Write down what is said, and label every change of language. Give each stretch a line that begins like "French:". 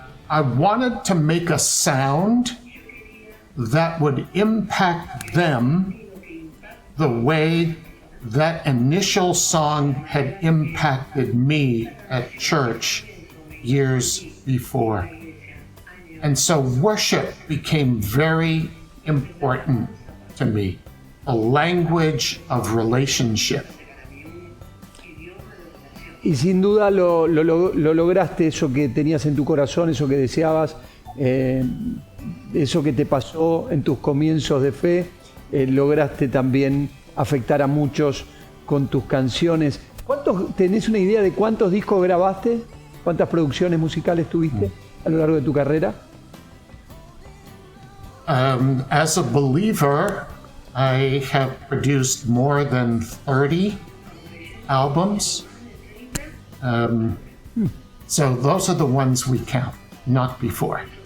English: I wanted to make a sound that would impact them the way that initial song had impacted me at church years before. And so worship became very important to me, a language of relationship.
Spanish: Y sin duda lo lograste, eso que tenías en tu corazón, eso que deseabas, eso que te pasó en tus comienzos de fe, lograste también afectar a muchos con tus canciones. ¿Tenés una idea de cuántos discos grabaste? ¿Cuántas producciones musicales tuviste a lo largo de tu carrera?
English: As a believer, I have produced more than 30 albums. So those are the ones we count, not before.